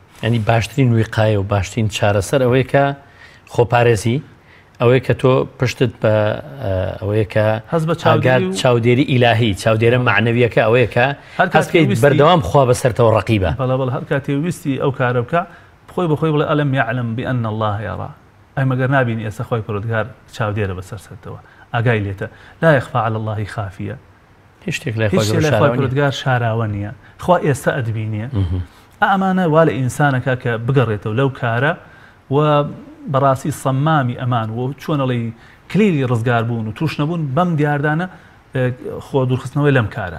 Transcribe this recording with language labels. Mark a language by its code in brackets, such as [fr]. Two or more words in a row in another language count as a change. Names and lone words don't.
[ckb] ینی باشترین ویقایە و باشترین چارەسەر ئەوەیە کە خۆپارێزی ئەوەیە کە تۆ پشتت بە ئەوەیە کە هەست بە چاودێری ئیلاهی چاودێرە معنەویەکە ئەوەیە کە هەستکەیت بەردەوام خوا بەسەرتەوە ڕەقیبە. بەڵێ هەر کاتێ ویستی ئەو کارە بکە بخۆی بەخۆی بڵێ [ar] ئەلەم یعلم بأن الله یرا، [ckb] ئەی مەگەر نابینی ئێستا خۆی پەروەردگار چاودێرە بەسەرتەوە، ئاگای لێتە [ar] لا يخفى على الله خافية، [ckb] هیچ شتێک لای خۆی پەروەردگار شاراوە نییە، خوا ئێستا ئەدبینیە. ئەمانە وا لە ئینسانەکە کە بگەڕێتەوە لەو کارە و بەڕاستی سەمامی ئەمان و چۆنەڵی کلیلی ڕزگار بوون و توش نەبوون بەم دیاردانە خۆ دوورخستنەوەی لەم کارە.